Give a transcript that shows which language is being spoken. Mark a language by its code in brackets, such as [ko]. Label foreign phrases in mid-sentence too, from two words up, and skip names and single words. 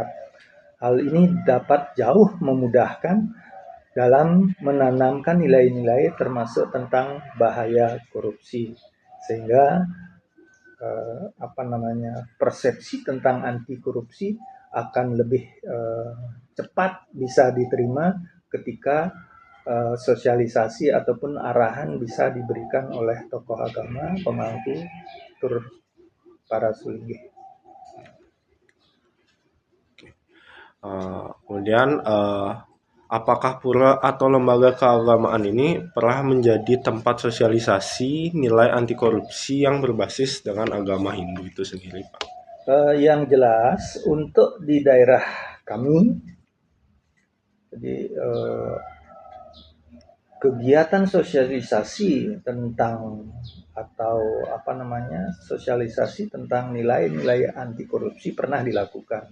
[id] Hal ini dapat jauh memudahkan dalam menanamkan nilai-nilai termasuk tentang bahaya korupsi, sehingga persepsi tentang anti korupsi akan lebih cepat bisa diterima ketika sosialisasi ataupun arahan bisa diberikan oleh tokoh agama, [ban] pemangku, tur para sulingge. [id] Kemudian apakah pura atau lembaga keagamaan ini pernah menjadi tempat sosialisasi nilai anti korupsi yang berbasis dengan agama Hindu itu sendiri, Pak? Yang jelas untuk di daerah kami, jadi kegiatan sosialisasi tentang sosialisasi tentang nilai-nilai anti korupsi pernah dilakukan.